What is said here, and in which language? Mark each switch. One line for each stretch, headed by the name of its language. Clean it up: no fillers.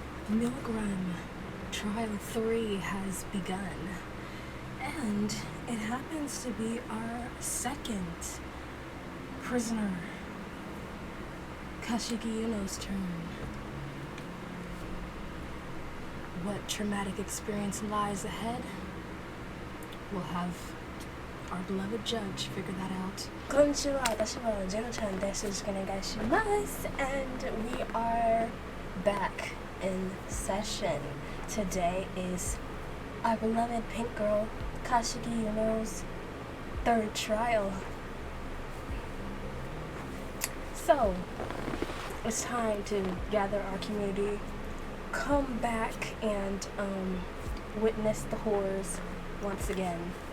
English: Milgram Trial 3 has begun, and it happens to be our second prisoner, Kashigi Yuno's turn. What traumatic experience lies ahead? We'll have our beloved judge figure that out.
Japanese: こんにちは、私はジェノちゃんです。よろしくお願いします。
English: And we are back in session. Today is our beloved pink girl, Kashigi Yuno's third trial. So, it's time to gather our community, come back and witness the horrors once again.